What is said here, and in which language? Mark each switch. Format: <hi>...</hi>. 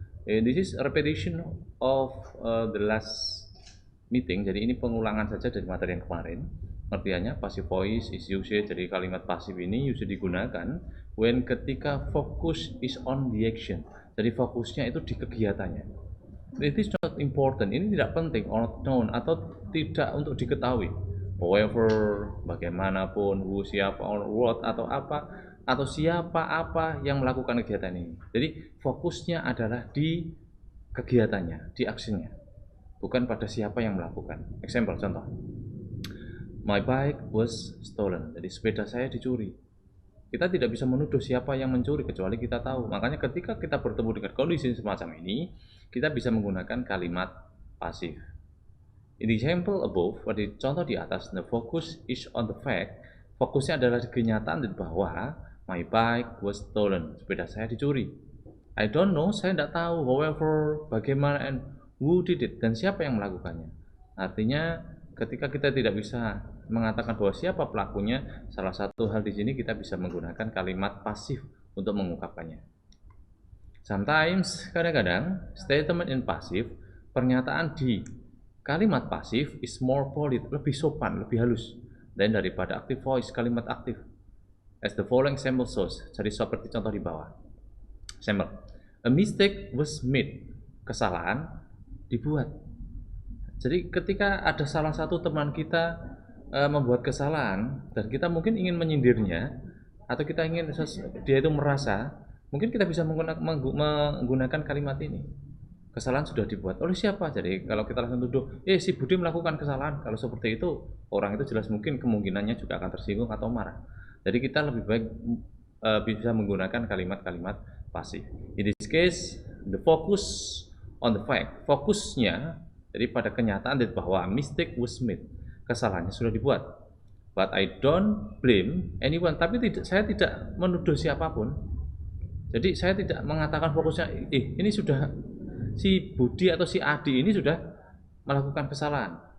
<en>This is a repetition of the last meeting.</en> <id>Jadi ini pengulangan saja dari materi yang kemarin.</id> <en>Artinya passive voice is used.</en> <id>Jadi kalimat pasif ini</id> <en>used</en> <id>digunakan</id> <en>when</en> <id>ketika</id> <en>focus is on the action.</en> <id>Jadi fokusnya itu di kegiatannya.</id> <en>It is not important.</en> <id>Ini tidak penting</id> <en>or not known</en> <id>atau tidak untuk diketahui.</id> <en>However,</en> <id>bagaimanapun,</id> <en>who,</en> <id>siapa,</id> <en>or what</en> <id>atau apa atau siapa apa yang melakukan kegiatan ini. Jadi fokusnya adalah di kegiatannya, di aksinya, bukan pada siapa yang melakukan.</id> <en>Example,</en> <id>contoh,</id> <en>my bike was stolen.</en> <id>Jadi sepeda saya dicuri. Kita tidak bisa menuduh siapa yang mencuri kecuali kita tahu. Makanya ketika kita bertemu dengan kondisi semacam ini, kita bisa menggunakan kalimat pasif.</id> <en>In the example above,</en> <id>pada contoh di atas,</id> <en>the focus is on the fact.</en> <id>Fokusnya adalah kenyataan bahwa</id> <en>my bike was stolen.</en> <id>Sepeda saya dicuri.</id> <en>I don't know,</en> <id>saya tidak tahu.</id> <en>However,</en> <id>bagaimana</id> <en>and who did it,</en> <id>dan siapa yang melakukannya. Artinya, ketika kita tidak bisa mengatakan bahwa siapa pelakunya, salah satu hal di sini kita bisa menggunakan kalimat pasif untuk mengungkapkannya.</id> <en>Sometimes,</en> <id>kadang-kadang,</id> <en>statement in passive,</en> <id>pernyataan di kalimat pasif</id> <en>is more polite,</en> <id>lebih sopan, lebih halus daripada</id> <en>active voice,</en> <id>kalimat aktif.</id> <en>As the following example shows,</en> <id>jadi seperti contoh di bawah.</id> <en>Example, a mistake was made,</en> <id>kesalahan dibuat. Jadi ketika ada salah satu teman kita membuat kesalahan dan kita mungkin ingin menyindirnya atau kita ingin dia itu merasa, mungkin kita bisa menggunakan kalimat ini. Kesalahan sudah dibuat oleh siapa? Jadi kalau kita langsung tuduh, si Budi melakukan kesalahan. Kalau seperti itu, orang itu jelas mungkin kemungkinannya juga akan tersinggung atau marah. Jadi kita lebih baik bisa menggunakan kalimat-kalimat pasif.</id> <en>In this case, the focus on the fact.</en> <id>Fokusnya jadi pada kenyataan bahwa</id> <en>mistake was made.</en> <id>Kesalahannya sudah dibuat.</id> <en>But I don't blame anyone.</en> <id>Tapi saya tidak menuduh siapapun. Jadi saya tidak mengatakan fokusnya, ini sudah si Budi atau si Adi ini sudah melakukan kesalahan.</id>